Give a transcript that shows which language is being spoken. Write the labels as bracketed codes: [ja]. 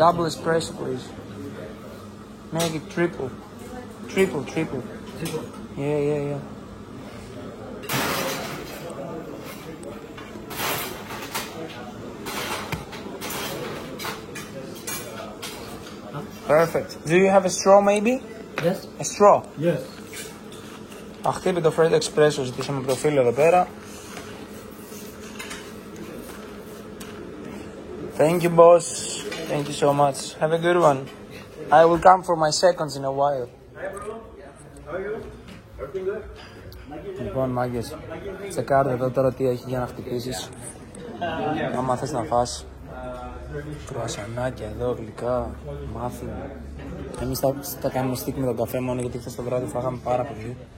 [en] Double espresso, please. Make it triple. Triple. Yeah. Perfect. Do you have a straw, maybe? Yes. A straw. Yes. [el] Αχτύπητο Fred Espresso ζητήσαμε από το φίλο εδώ πέρα. [en] Thank you, boss. Thank you so much. Have a good one. I will come for my seconds in a while. [el] Λοιπόν, μάγκες, τσεκάρτε εδώ τώρα τι έχει για να χτυπήσεις. Άμα θες να φας κρουασανάκια εδώ, γλυκά, μάφιν. Εμείς θα κάνουμε στίκ με τον καφέ μόνο γιατί χθες το βράδυ φάγαμε πάρα πολύ.